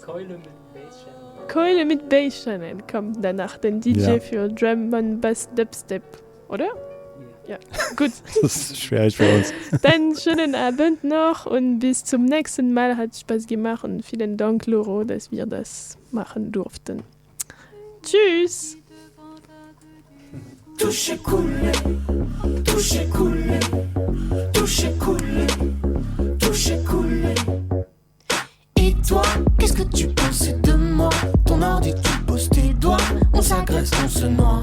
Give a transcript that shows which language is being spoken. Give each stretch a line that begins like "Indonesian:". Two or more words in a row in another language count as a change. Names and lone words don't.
German: Keule mit Bass Channel kommt danach, den DJ für
English: Drum and Bass Dubstep,
German: oder? Ja, gut. Das ist schwierig für uns. Dann schönen Abend noch und bis zum nächsten Mal. Hat Spaß gemacht und vielen Dank, Loro, dass wir das machen durften. Tschüss.
French: Touché Coulé, touché Coulé, touché Coulé, touché Coulé. Et toi, qu'est-ce que tu penses de moi? Ton ordi, tu poses tes doigts, on s'agresse, on se noie.